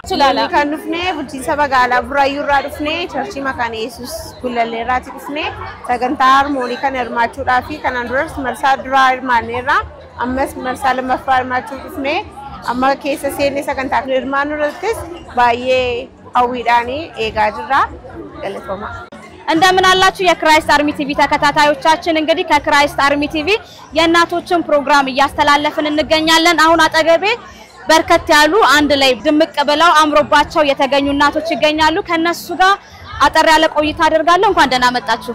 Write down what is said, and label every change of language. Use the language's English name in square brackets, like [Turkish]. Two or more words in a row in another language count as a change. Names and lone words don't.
[Oromo] Sulala kan dhufnee bulchiinsa magaalaa Buraayyuu irraa dhufnee Churchii Makaana Yesuus Gullallee irraati dhufnee sagantaa harmoonii kana hirmaachuudhaa fi kanaan duras marsaa duraa hirmaanneerra ammas marsaa lammaffaa hirmaachuu dhufnee amma keessa seennee sagantaa kana hirmaannu irrattis baay'ee hawwiidhaan eegaa jirra. Galatooma. [Amharic] እንደምን አላችሁ የክራይስት አርሚ ቲቪ ተከታታዮቻችን እንግዲህ ከክራይስት አርሚ ቲቪ የእናቶችን ፕሮግራም እያስተላለፍን እንገኛለን። አሁን አጠገቤ በርከት ያሉ አንድ ላይ ድምቅ ብለው አምሮባቸው የተገኙ እናቶች ይገኛሉ። ከነሱ ጋር አጠር ያለ ቆይታ አደርጋለሁ። እንኳን ደህና መጣችሁ።